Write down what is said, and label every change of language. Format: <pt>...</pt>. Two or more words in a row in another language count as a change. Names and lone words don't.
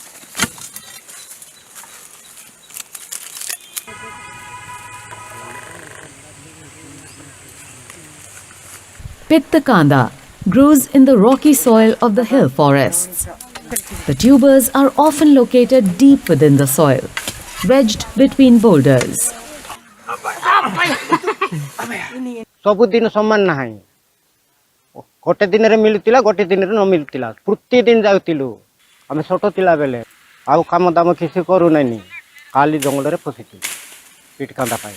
<en>Kanda grows in the rocky soil of the hill forests. The tubers are often located deep within the soil, wedged between boulders.</en> <or>ସବୁଦିନ ସମାନ ନାହିଁ ଗୋଟେ ଦିନରେ ମିଳୁଥିଲା ଗୋଟେ ଦିନରେ ନ ମିଳୁଥିଲା ପ୍ରତିଦିନ ଯାଉଥିଲୁ ଆମେ ଛୋଟ ଥିଲା ବେଲେ ଆଉ କାମ ଦାମ କିଛି କରୁନାଇନି ଖାଲି ଜଙ୍ଗଲରେ ପଶିଥିଲୁ ପିଟ କାନ୍ଦା ପାଇ</or>